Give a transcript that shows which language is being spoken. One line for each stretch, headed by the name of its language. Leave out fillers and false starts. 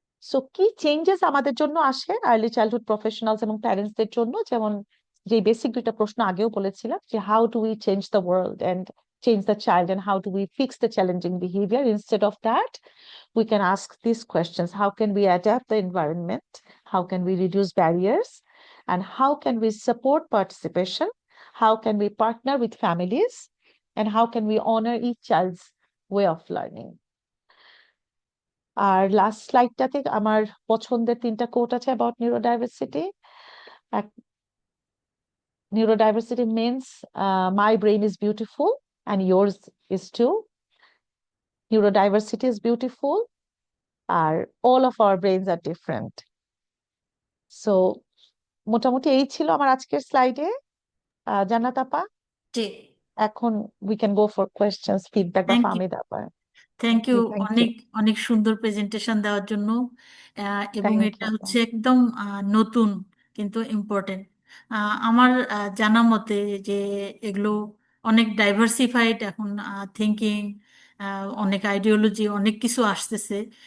English: so
Bangla: কি changes আমাদের জন্য আসে
English: early childhood professionals
Bangla: এবং প্যারেন্টসদের জন্য, যেমন যে বেসিক দুইটা প্রশ্ন আগেও বলেছিলাম,
English: যে how do we change the world and change the child and how do we fix the challenging behaviour, instead of that we can ask these questions: how can we adapt the environment, how can we reduce barriers, and how can we support participation, how can we partner with families, and how can we honor each child's way of learning.
Bangla: আর last স্লাইডটাতে আমার পছন্দের তিনটা coat আছে
English: About neurodiversity. Neurodiversity means my brain is beautiful and yours is too. Neurodiversity is beautiful, আর all of our brains are different.
Bangla: So মোটামুটি এই ছিল আমার আজকের স্লাইডে। জান্নাত আপা, জি।
English: এখন we can go for questions, feedback বা thank you.
Bangla: ফাহমিদ আপা।
English: Thank you. জি, thank you.
Bangla: অনেক অনেক সুন্দর প্রেজেন্টেশন দেওয়ার জন্য। এবং
English: thank
Bangla: এটা
English: You আপা।
Bangla: হচ্ছে একদম নতুন, কিন্তু ইম্পর্টেন্ট। আমার জানা মতে যে এগুলো অনেক ডাইভার্সিফাইড এখন থিঙ্কিং, অনেক আইডিওলজি, অনেক কিছু আসতেছে।